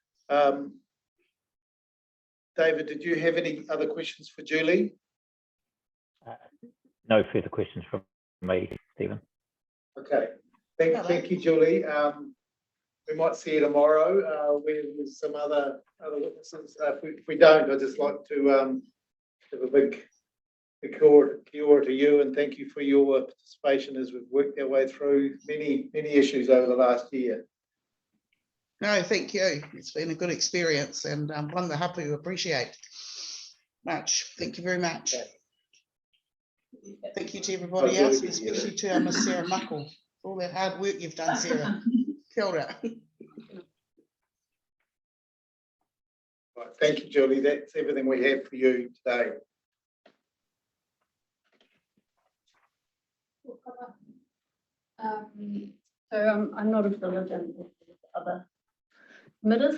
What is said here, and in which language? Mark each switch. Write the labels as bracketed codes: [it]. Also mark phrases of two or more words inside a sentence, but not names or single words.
[en] David, did you have any other questions for Julie? No further questions from me, Stephen. Okay, thank you, Julie. We might see you tomorrow with some other witnesses. If we don't, I'd just like to have a big [mi] kia ora [en] to you, and thank you for your participation as we've worked our way through many issues over the last year. No, thank you. It's been a good experience, and one the hapu appreciate much. Thank you very much. Okay. Thank you to everybody else, especially to Miss Sarah Muckle, for all that hard work you've done, Sarah. [mi] Kia ora. [en] Right, thank you, Julie. That's everything we have for you today. So I'm not as diligent as the other committers.